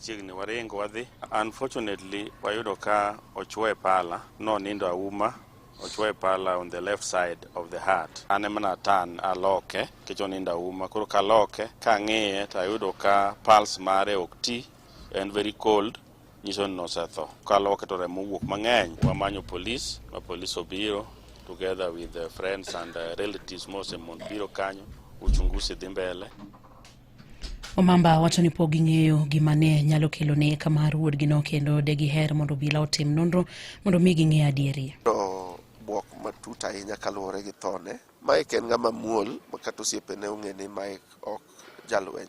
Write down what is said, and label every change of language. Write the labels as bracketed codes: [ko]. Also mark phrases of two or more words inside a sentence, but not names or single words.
[luo] machiegni waringo wadhi. Unfortunately, wayudo ka ochwoe pala, no nindo auma, ochwoe pala [en] on the left side of the heart. [luo] Ane mana tan aloke, kicho nindo auma, kuro kaloke, ka ng'iye tayudo ka pulse mare ok ti, [en] and very cold, [luo] nyiso ni nosetho. Kaloke to remo wuok mang'eny, wamanyo police, ma police obiro, [en] together with the friends and relatives [luo] mose mon biro kanyo, uchunguzi dhi mbele. Omamba wacho ni pok ging'eyo gima ne nyalo kelo nek mar wuodgino kendo de giher mondo obila otim nonro mondo mi ging'e adieri. Buok matut ahinya kaluwore gi thone. Mike en ng'ama muol makata osiepene ong'e ni Mike ok jalweny.